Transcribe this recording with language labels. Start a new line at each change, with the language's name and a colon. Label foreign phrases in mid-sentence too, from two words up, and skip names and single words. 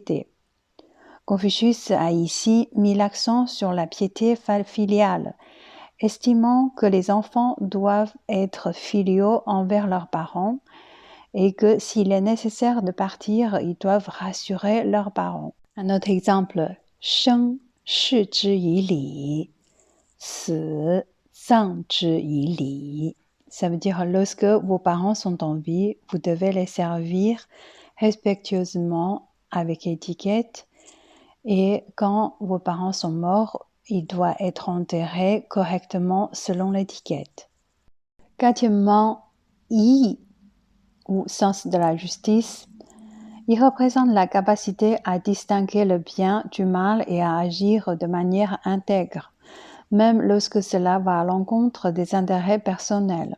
French: » Confucius a ici mis l'accent sur la piété filiale, estimant que les enfants doivent être filiaux envers leurs parents et que s'il est nécessaire de partir, ils doivent rassurer leurs parents. Un autre exemple,
Chinese: 生视之以礼，死葬之以礼.
French: Ça veut dire lorsque vos parents sont en vie, vous devez les servir respectueusement avec étiquette. Et quand vos parents sont morts, il doit être enterré correctement selon l'étiquette. Quatrièmement, yi, ou sens de la justice, il représente la capacité à distinguer le bien du mal et à agir de manière intègre, même lorsque cela va à l'encontre des intérêts personnels.